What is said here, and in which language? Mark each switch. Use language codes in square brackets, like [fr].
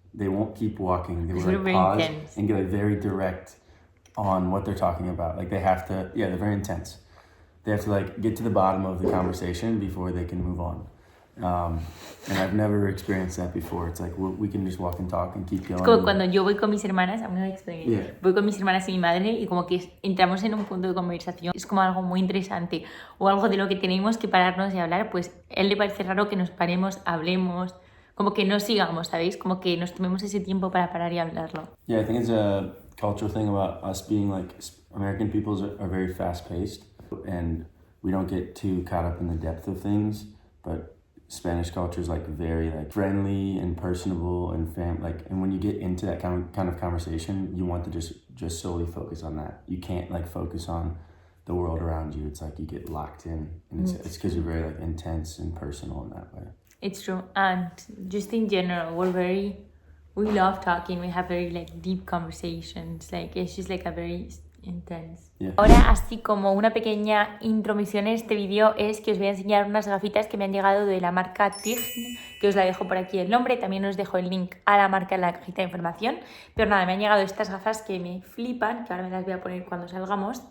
[en] They won't keep walking. They will, like, pause and get, like, very direct on what they're talking about. Like they have to, they're very intense. They have to like get to the bottom of the conversation before they can move on. And I've never experienced that before. It's like we can just walk and talk and keep going. [es] Es como cuando yo voy con mis hermanas, [en] I'm gonna explain it. [es] Voy con mis hermanas y mi madre y como que entramos en un punto de conversación. Es como algo muy interesante o algo de lo que tenemos que pararnos y hablar. Pues a él le parece raro que nos paremos, hablemos, como que no sigamos, ¿sabéis? Como que nos tomemos ese tiempo para parar y hablarlo. [en] Yeah, I think it's a cultural thing about us being like American peoples are very fast paced and we don't get too caught up in the depth of things, but Spanish culture is like very like friendly and personable and and when you get into that kind of conversation, you want to just solely focus on that. You can't like focus on the world around you. It's like you get locked in, and it's because you're very like intense and personal in that way. It's true. And just in general, we love talking. We have very like deep conversations. Like it's just like a very intense. Yeah. [es] Ahora, así como una pequeña intromisión en este vídeo es que os voy a enseñar unas gafitas que me han llegado de la marca Tign, que os la dejo por aquí el nombre, también os dejo el link a la marca en la cajita de información. Pero nada, me han llegado estas gafas que me flipan, que ahora me las voy a poner cuando salgamos.